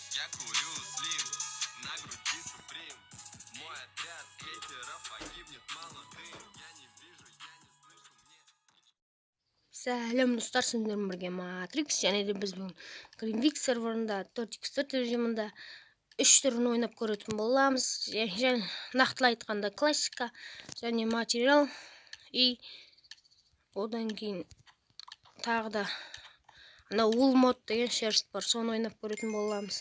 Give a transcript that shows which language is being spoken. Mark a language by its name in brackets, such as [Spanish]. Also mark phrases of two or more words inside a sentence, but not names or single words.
[Russian] курю слим, на груди суприм. Мой отряд скейтеров погибнет молодым. Я не вижу, я не слышу, мне... [Kazakh] Сәлем достар, сендермен бірге Matrix, және де біз бүгін Greenvik серверында 4x4 режимінде 3 түрін ойнап көретін боламыз. Және нақтылай айтқанда классика және материал и одан кейін тағы да ана Wool мод деген шерсть бар, соны ойнап көретін боламыз.